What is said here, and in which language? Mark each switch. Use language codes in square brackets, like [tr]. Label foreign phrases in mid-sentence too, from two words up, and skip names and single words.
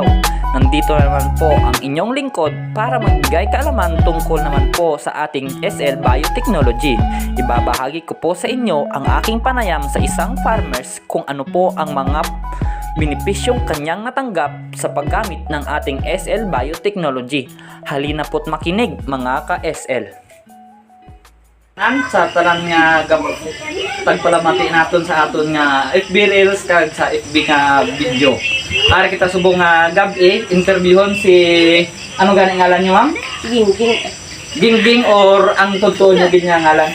[tl] Nandito naman po ang inyong lingkod para magbigay kaalaman tungkol naman po sa ating SL Biotechnology. Ibabahagi ko po sa inyo ang aking panayam sa isang farmers kung ano po ang mga benepisyong kanyang natanggap sa paggamit ng ating SL Biotechnology. Halina po't makinig mga ka-SL. [hil] Sa tanan nga pagpalamati naton sa aton nga [en] FB Reels [hil] kag sa FB nga video. Para kita subong nga gabi interviewon si ano gani ngalan niyo ma'am? Gingging. Gingging or ang totoo niya gid nga ngalan?